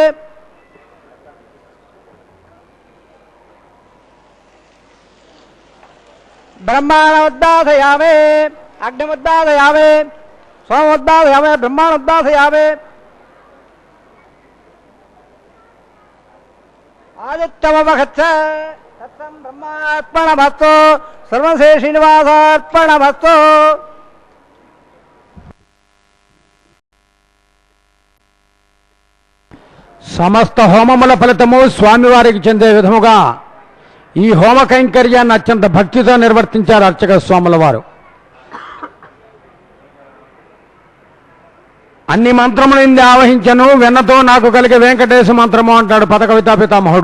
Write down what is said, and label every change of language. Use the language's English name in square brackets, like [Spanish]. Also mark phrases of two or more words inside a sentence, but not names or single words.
[Sanskrit] ब्रह्माणमुद्दासयामि अग्निमुद्दासयामि सोममुद्दासयामि ब्रह्माणमुद्दासयामि आदित्यमवगच्छ तत्सं ब्रह्मार्पणमस्तु सर्वं श्री श्रीनिवासार्पणमस्तु [Telugu] సమస్త హోమముల ఫలితము స్వామివారికి చెందే విధముగా ఈ హోమ కైంకర్యాన్ని అత్యంత భక్తితో నిర్వర్తించారు అర్చక స్వాముల వారు. అన్ని మంత్రములు ఇంది ఆవహించను వెన్నతో నాకు కలిగే వెంకటేశ మంత్రము అంటాడు పద కవితా పితామహుడు.